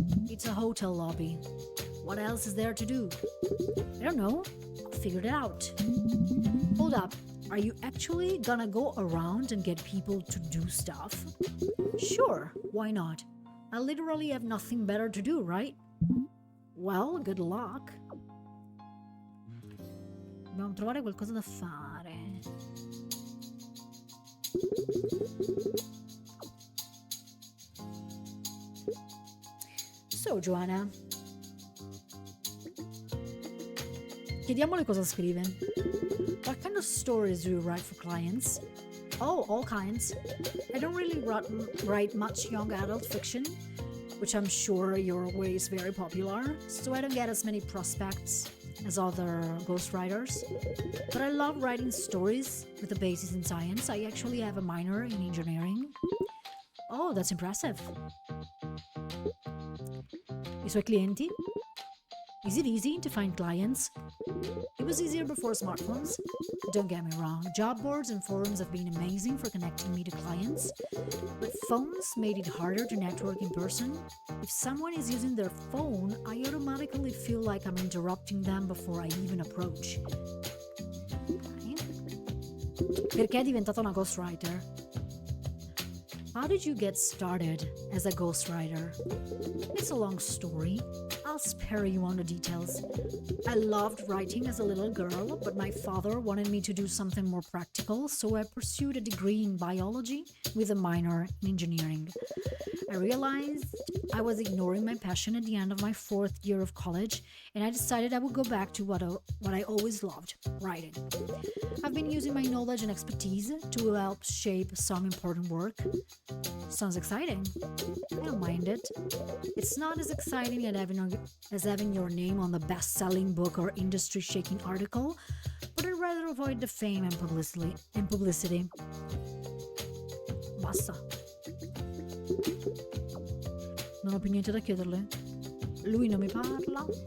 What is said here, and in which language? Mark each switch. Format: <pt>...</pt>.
<en>It's a hotel lobby. What else is there to do? I don't know. I'll figure it out. Hold up. Are you actually gonna go around and get people to do stuff? Sure, why not? I literally have nothing better to do, right? Well, good luck.</en> <it>Dobbiamo trovare qualcosa da fare. So, Joanna, chiediamole cosa scrive.</it> <en>What kind of stories do you write for clients? Oh, all kinds. I don't really write much young adult fiction, which I'm sure your way is very popular, so I don't get as many prospects as other ghostwriters. But I love writing stories with a basis in science. I actually have a minor in engineering. Oh, that's impressive.</en> <it>I suoi clienti?</it> <en>Is it easy to find clients? It was easier before smartphones. Don't get me wrong, job boards and forums have been amazing for connecting me to clients, but phones made it harder to network in person. If someone is using their phone, I automatically feel like I'm interrupting them before I even approach. Okay.</en> <it>Perché è diventata una ghostwriter?</it> <en>How did you get started as a ghostwriter? It's a long story. I'll spare you on the details. I loved writing as a little girl, but my father wanted me to do something more practical, so I pursued a degree in biology with a minor in engineering. I realized I was ignoring my passion at the end of my 4th year of college, and I decided I would go back to what I always loved, writing. I've been using my knowledge and expertise to help shape some important work. Sounds exciting. I don't mind it. It's not as exciting as having your name on the best-selling book or industry-shaking article, but I'd rather avoid the fame and publicity.</en> <it>Basta. Non ho più niente da chiederle. Lui non mi parla.</it>